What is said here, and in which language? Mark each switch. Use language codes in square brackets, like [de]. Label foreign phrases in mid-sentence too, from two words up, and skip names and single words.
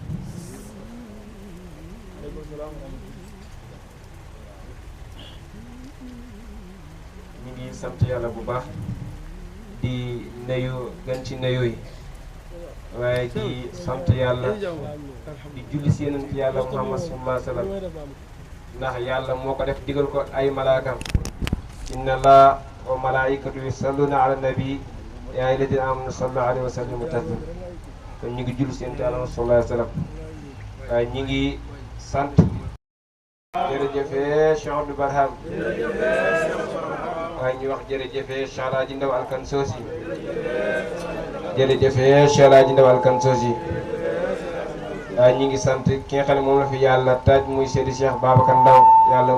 [wo] Ñu ngi sant yàlla bu baax di nuyu gën ci nuyu yi waaye di sant yàlla di julli si yonent yàlla Muhammad [ar] صلى الله عليه وسلم [wo] ndax yàlla moo ko def digal ko ay malaakam [ar] إن الله وملائكة يصلون على النبي يا أيها الذين آمنوا صلوا عليه وسلموا تسليما [wo] kon ñu ngi julli si yonent yàlla [ar] صلى الله عليه وسلم [wo] waaye ñu ngi sant jërëjëfee Cheikh Abdou Barham waaye ñu wax jërëjëfee Cheikh Alaaji Ndaw Alkan Soosi jërëjëfee Cheikh Alaaji Ndaw Alkan Soosi waaye ñu ngi sant ki nga xam ne moom la fi yàlla taaj muy Seydi Cheikh Babacar Ndaw yàlla